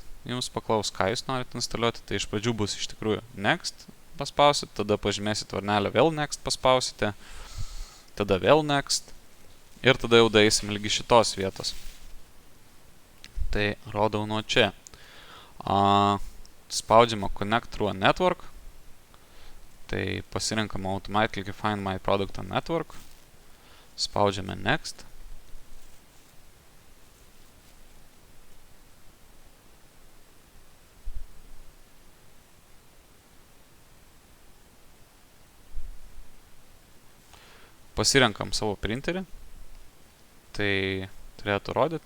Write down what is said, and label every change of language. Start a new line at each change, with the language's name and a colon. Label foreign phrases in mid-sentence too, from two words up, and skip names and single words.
Lithuanian: Jums paklaus, ką jūs norite instaliuoti, tai iš pradžių bus iš tikrųjų Next paspausit, tada pažymėsit varnelę, vėl Next paspausite, tada vėl Next ir tada jau daeisim lygi šitos vietos. Tai rodau nuo čia.
English: Spaudžiama Connect Through a Network.
Lithuanian: Tai pasirinkama
English: Automatically Find My Product on Network.
Lithuanian: Spaudžiame Next. Pasirenkam savo printerį. Tai turėtų rodyti.